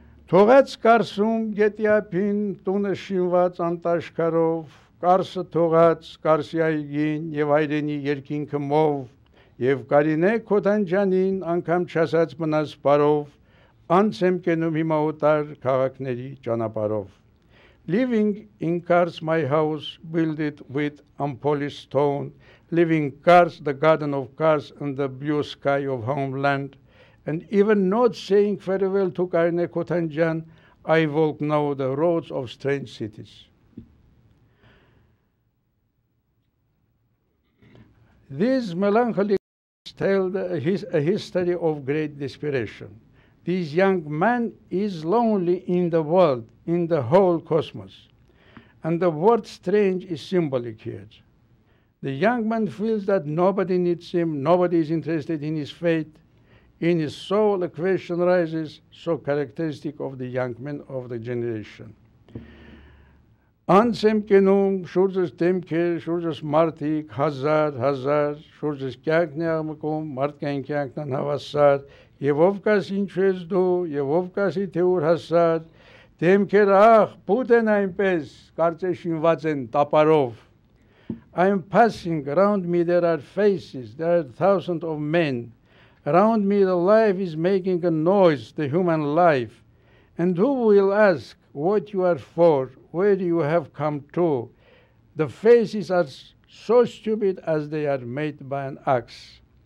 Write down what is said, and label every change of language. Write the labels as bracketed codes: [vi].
[hy] Թողած Կարսում գետի ափին տունը շինված անտաշքարով, Կարսը թողած Կարսի այգին եւ հայրենի երկինքը մով, եւ Կարինե Քոթանջանին անգամ չասած մնաց բարով, անց եմ կենում հիմա օտար քաղաքների ճանապարհով. [en] Living in Kars, my house, builded with unpolished stone, living Kars, the garden of Kars, and the blue sky of homeland, and even not saying farewell to Karine Kotanjan, I walk now the roads of strange cities. These melancholy tell a history of great desperation. This young man is lonely in the world, in the whole cosmos. And the word strange is symbolic here. The young man feels that nobody needs him, nobody is interested in his fate. In his soul, a question rises, so characteristic of the young men of the generation. [hy] Անց եմ կենում, շուրջս դեմքեր, շուրջս մարդիկ, հազար, շուրջս կյանքն է աղմկում, մարդկային կյանքն անհավասար, եւ ով կաս ինչու ես դու, եւ ով կասի թե ուր հասար, դեմքեր աղ, բութ են այնպես, կարծես շինված են տապարով. [en] I am passing, around me there are faces, there are thousands of men. Around me the life is making a noise, the human life. And who will ask, what you are for, where you have come to. The faces are so stupid as they are made by an axe.